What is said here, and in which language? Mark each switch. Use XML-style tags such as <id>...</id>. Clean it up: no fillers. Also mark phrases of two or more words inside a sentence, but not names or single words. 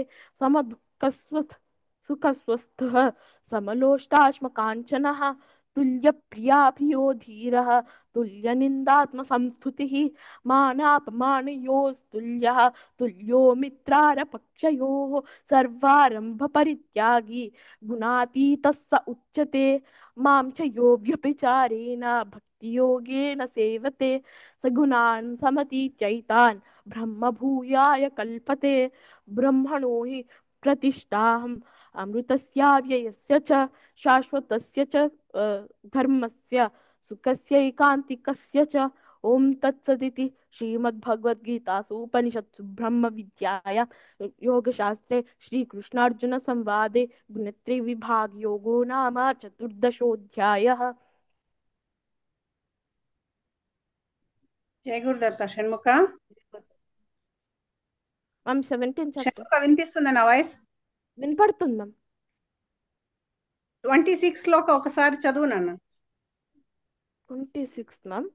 <sa>समदुःखस्व सुखस्वस्थः समलोष्टाश्मकाञ्चनः तुल्यप्रियाभियो धीरः तुल्यनिन्दात्मसंस्तुतिः मानापमानयोस्तुल्यः तुल्यो मित्रारपक्षयोः सर्वारंभ परित्यागी गुणातीतः स उच्यते. మాం చ యో వ్యభిచారేణ భక్తి యోగేన సేవతే సగుణాన్ సమతీత్యైతాన్ బ్రహ్మ భూయాయ కల్పతే బ్రహ్మణో హి ప్రతిష్టాహం అమృతస్యావ్యయస్య చ శాశ్వతస్య చ ధర్మస్య సుఖస్యైకాంతికస్య చ ఓం తత్సదితి శ్రీమద్భగవద్గీతాసు ఉపనిషత్సు బ్రహ్మ విద్యాయాం योगशास्त्रे श्रीकृष्णार्जुनसंवादे गुणत्रयविभागयोगो नाम चतुर्दशोऽध्यायः।</sa> <te>జయ గురుదత్త. షణ్ముఖ</te> <en>ma'am 17 chapter</en> <te>షణ్ముఖ వినిపిస్తుందా నా వాయిస్? వినపడుతుంది మ్యామ్. 26 లోకి ఒకసారి చదువు నాన్న.</te> <en>26 మ్యామ్.</en>